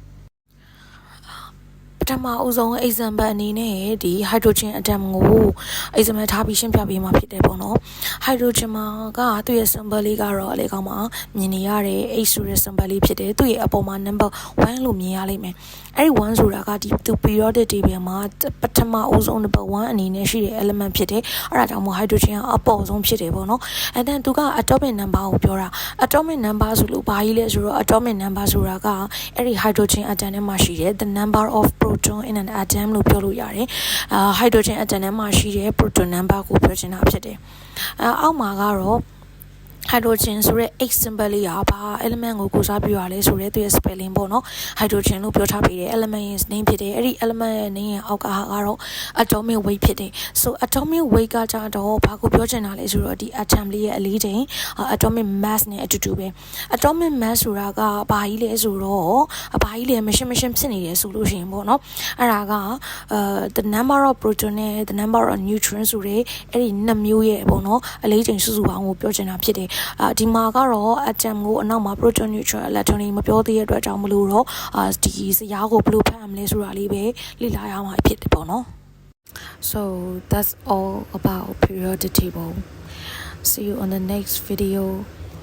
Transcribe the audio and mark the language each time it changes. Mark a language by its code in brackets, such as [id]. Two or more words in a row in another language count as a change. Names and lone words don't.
[my] ပထမအဦးဆုံး example အနေနဲ့ဒီ [en] hydrogen atom [my] ကို example ထားပြီးရှင်းပြပေးမှာဖြစ်တယ်ပေါ့နော် hydrogen မှာကသူ့ရဲ့ symbol လေးကတော့အလေကောင်းမှာမြင်နေရတဲ့ H ဆိုတဲ့ symbol လေးဖြစ်တယ်သူ့ရဲ့အပေါ်မှာ number 1လို့မြင်ရလိမ့်မယ်အဲ့ဒီ1ဆိုတာကဒီသူ [en] periodic table [my] မှာပထမအဦးဆုံး number 1အနေနဲ့ရှိတဲ့ element ဖြစ်တယ်အဲ့ဒါ ကြောင့်မို့ hydrogen ကအပေါ်ဆုံးဖြစ်တယ်ပေါ့နော်အဲ့ဒါသူက [en] atomic number [my] ကိုပြောတာ [en] atomic number [my] ဆိုလို့ဘာကြီးလဲဆိုတော့ [en] atomic number [my] ဆိုတာကအဲ့ဒီ [en] hydrogen atom [my] ထဲမှာရှိတဲ့ [en] the number of proton in an atom [my] လို့ပြောလို့ရတယ် [en] hydrogen atom [my] ထဲမှာရှိတဲ့ [en] proton number [my] ကို ပြောချင်တာဖြစ်တယ်အောက်မှာကတော့hydrogen ဆိုတဲ့ [en] H symbol [my] လေးကဘာ element ကိုကိုစားပြုရလဲဆိုတဲ့သူရဲ့ spelling ပေါ့နော် hydrogen လို့ပြောထားပေးတယ် element ရဲ့ name ဖြစ်တယ်အဲ့ဒီ element ရဲ့ name ရဲ့အောက်ကကတော့ [en] atomic weight [my] ဖြစ်တယ် [en] so atomic weight [my] ကကြတော့ဘာကိုပြောချင်တာလဲဆိုတော့ဒီ atom လေးရဲ့အလေးချိန် [en] atomic mass [my] နဲ့အတူတူပဲ [en] atomic mass [my] ဆိုတာ ကဘာကြီးလဲဆိုတော့ဘာကြီးလဲမရှင်းဖြစ်နေတယ်ဆိုလို့ရှိရင်ပေါ့နော်အဲ့ဒါက [en] the number of proton [my] နဲ့ [en] the number of neutron [my] ဆိုတဲ့အဲ့ဒီနှစ်မျိုးရဲ့ပေါ့နော်အလေးချိန်စုစုပေါင်းကိုပြောချင်တာဖြစ်တယ်ဒီမှာကတော့ atom ကိုအနောက်မှာ [en] proton neutron electron [my] တွေမပြောသေးတဲ့အတွက်ကြောင့်မလို့တော့ဒီဇာတ်ကိုဘယ်လိုဖတ်ရမလဲဆိုတာလေးပဲလေ့လာရမှာဖြစ်တယ်ပေါ့နော် [en] so that's all about periodic table see you on the next video